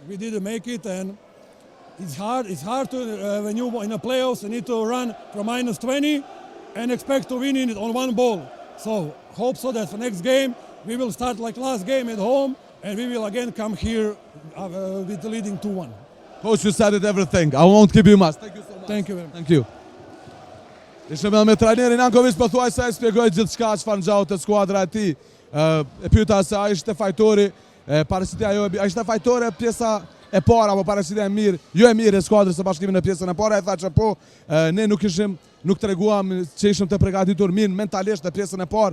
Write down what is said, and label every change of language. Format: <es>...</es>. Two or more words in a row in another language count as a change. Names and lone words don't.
<en>We didn't make it, and it's hard to when you in the playoffs you need to run from -20 and expect to win it on 1 ball. So hope so that for next game we will start like last game at home, and we will again come here with the leading 2-1. Coach, you said it everything. I won't keep you much. Thank you so much. Thank you very much. Thank you.</en> <sq>Ishëm edhe me trajnerin Jankovic, po thuaj se ai shpjegoi gjithçka çfarë ngjau te skuadra e tij. E pyeta se ai ishte fajtori, paraqitja ai ishte fajtore pjesa e para apo paraqitja e mirë, jo e mirë e skuadrës së Bashkimit në pjesën e parë. Ai tha që po, ne nuk treguam që ishim të përgatitur mirë mentalisht në pjesën e parë.</sq>